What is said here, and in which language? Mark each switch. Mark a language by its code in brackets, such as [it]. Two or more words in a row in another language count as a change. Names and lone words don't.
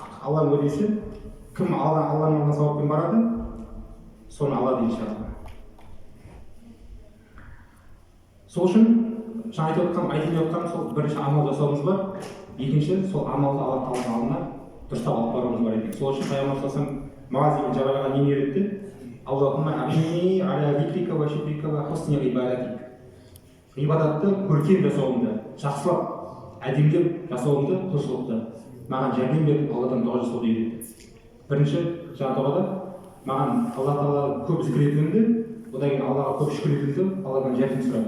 [kk] Алланың уәдесі, кім Алланың алдына сауаппен барады, соны алады иншалла. Сол үшін жаңа айтып отқан сол бірінші амал жасауымыз бар, екінші сол амалды Алла Тағаланың алдына дұрыстап алып баруымыз бар екен. Сол үшін Пайғамбар саллаллаху Мағаз деген жабайға не үйретті? [ar] اللهم أعني على ذكرك وشكرك وحسن عبادتك. [kk] Ғибадатты көркем жасауымды, жақсылап, әдемілеп жасауымды, құлшылықты маған жәрдем беріп Алладан дұға жасауды үйретті. Бірінші жаңа дұғада маған Алла Тағала көп зікір етуімді, одан кейін Аллаға көп шүкір етуімді, Алладан жәрдем сұрайды.